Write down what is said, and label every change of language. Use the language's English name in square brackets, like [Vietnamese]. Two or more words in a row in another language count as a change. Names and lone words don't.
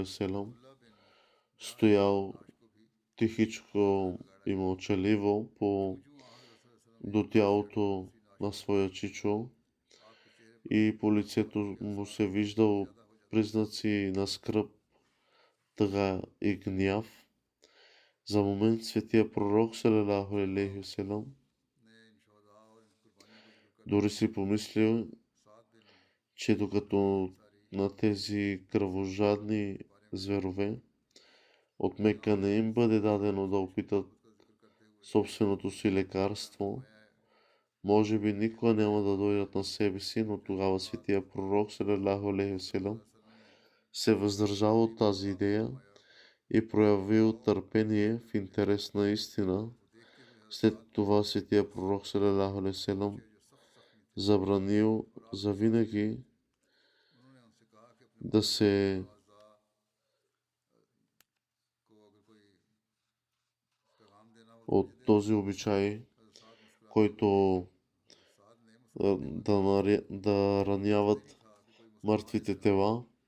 [Arabic] وسلم [Bulgarian] стоял тихичко и мълчаливо до тялото на своя чичо и по лицето му се виждал признаци на скръб, тъга и гняв. За момент светия пророк [Arabic] صلى الله عليه وسلم [Bulgarian] дори си помислил, че докато на тези кръвожадни зверове от Мека не им бъде дадено да опитат собственото си лекарство, може би никога няма да дойдат на себе си, но тогава светия пророк [Arabic] صلى الله عليه وسلم [Bulgarian] се въздържал от тази идея и проявил търпение в интерес на истина. След това светия пророк [Arabic] صلى الله عليه وسلم [Bulgarian] забранил завинаги да се от този обичай, който да раняват мъртвите тела.